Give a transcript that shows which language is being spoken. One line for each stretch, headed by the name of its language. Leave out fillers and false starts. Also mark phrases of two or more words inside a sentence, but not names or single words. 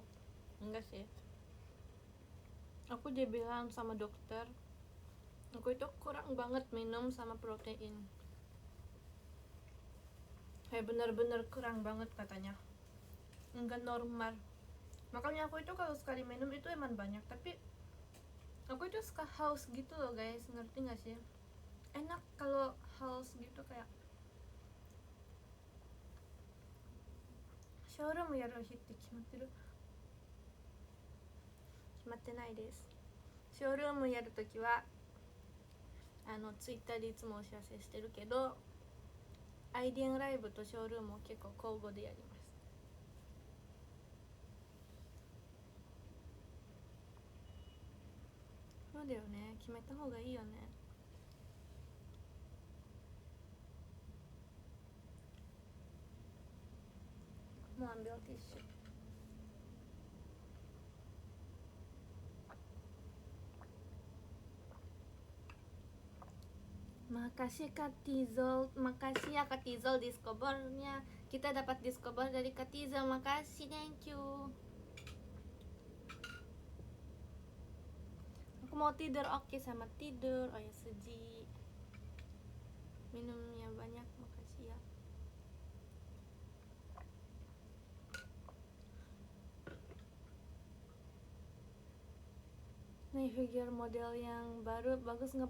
Indonesian: Enggak sih, aku dia bilang sama dokter aku itu kurang banget minum sama protein, kayak bener-bener kurang banget katanya, enggak normal. Makanya aku itu kalau sekali minum itu emang banyak, tapi aku itu suka haus gitu loh guys, ngerti gak sih? Enak kalau haus gitu, kayak
Japanese: ショールームやる日って決まってる？決まってないです。ショールームやるときはツイッターでいつもお知らせしてるけど、アイディアンライブとショールームを結構交互でやります。そうだよね、決めた方がいいよね。
Indonesian: もう ambil tisu. Makasih Kak Tizol, makasih ya Kak Tizol Discovernya. Kita dapat Discover dari Kak Tizol, makasih,
English: thank you.
Indonesian: Aku mau tidur, oke, sama tidur. Oh ya Suji, minumnya banyak, makasih ya. Nih figure model yang baru bagus nggak?